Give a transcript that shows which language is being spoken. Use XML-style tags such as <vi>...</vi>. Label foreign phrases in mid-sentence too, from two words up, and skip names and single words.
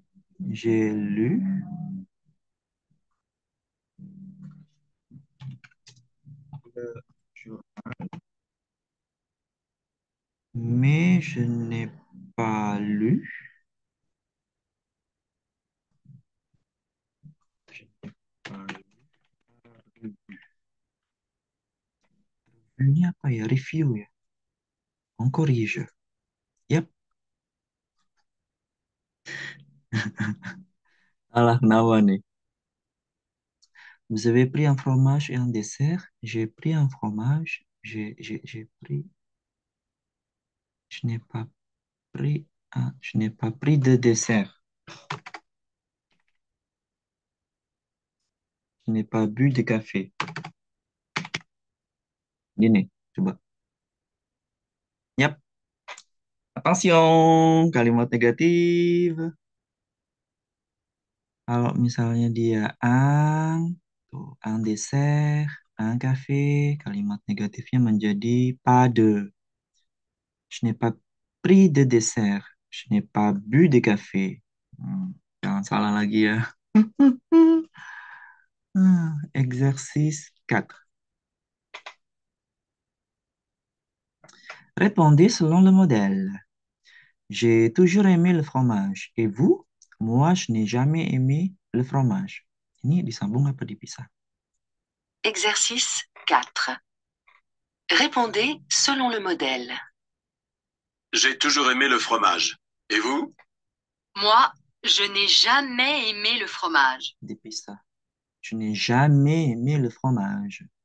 <fr>J'ai lu le journal, mais je n'ai pas lu. Je n'ai pas lu.</fr> <id>Ini apa ya? Review ya?</id> <fr>On corrige.</fr> <id>Yap. Alah, kenapa nih?</id> <fr>Vous avez pris un fromage et un dessert? J'ai pris un fromage. J'ai pris. Je n'ai pas pris. Je n'ai pas pris de dessert. Je n'ai pas bu de café.</fr> <id>Gini, coba. Yap. Attention, kalimat negatif. Kalau misalnya dia tuh,</id> <fr>un dessert, un café,</fr> <id>kalimat negatifnya menjadi</id> <fr>pas de. Je n'ai pas pris de dessert. Je n'ai pas bu de café.</fr> <id>Jangan salah lagi ya.</id> <fr>Exercice 4. Répondez selon le modèle. J'ai toujours aimé le fromage. Et vous? Moi, je n'ai jamais aimé le fromage.</fr> <id>Ini disambung apa dipisah?</id> <fr>Exercice 4. Répondez selon le modèle. J'ai toujours aimé le fromage. Et vous? Moi, je n'ai jamais aimé le fromage.</fr> <id>Dipisah.</id> <fr>Je n'ai jamais aimé le fromage.</fr>